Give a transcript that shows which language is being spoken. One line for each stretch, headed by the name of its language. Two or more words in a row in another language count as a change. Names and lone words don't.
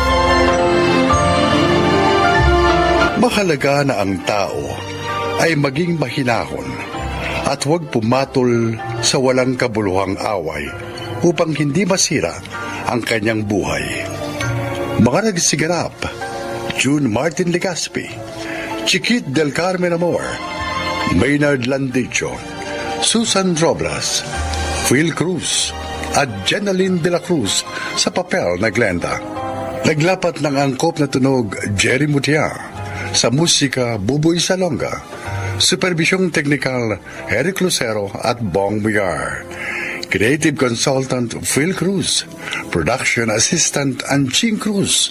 Filipino: Mahalaga na ang tao ay maging mahinahon at huwag pumatol sa walang kabuluhang away upang hindi masira ang kanyang buhay. Mga nagsiganap, June Martin Legaspi, Chiquit del Carmen Amor, Maynard Landicho, Susan Robles, Phil Cruz at Jenaline de la Cruz sa papel na Glenda. Naglapat ng angkop na tunog Jerry Mutia, sa musika Buboy Salonga, supervisyong teknikal Eric Lucero at Bong Migar,
English: creative consultant
Filipino: Phil Cruz,
English: production assistant
Filipino: Anching Cruz.